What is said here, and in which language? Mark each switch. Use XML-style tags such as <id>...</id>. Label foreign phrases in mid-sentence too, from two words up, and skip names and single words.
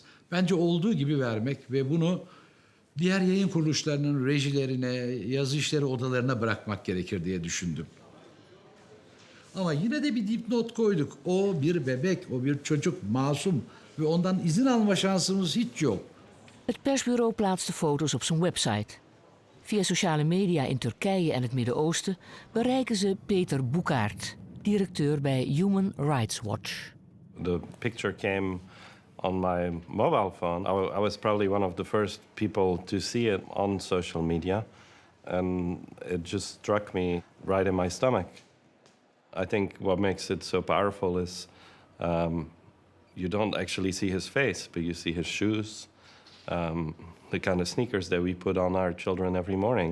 <tr>Bence olduğu gibi vermek ve bunu diğer yayın kuruluşlarının rejilerine, yazı işleri odalarına bırakmak gerekir diye düşündüm. Ama yine de bir dipnot koyduk. O bir bebek, o bir çocuk, masum ve ondan izin alma şansımız hiç yok.</tr> <nl>Het persbureau plaatst de foto's op zijn website. Via sociale media in Turkije en het Midden-Oosten bereiken ze Peter Boekaert, directeur bij Human Rights Watch.</nl> <en>The picture came on my mobile phone. I was probably one of the first people to see it on social media, and it just struck me right in my stomach. I think what makes it so powerful is you don't actually see his face, but you see his shoes, the kind of sneakers that we put on our children every morning.</en>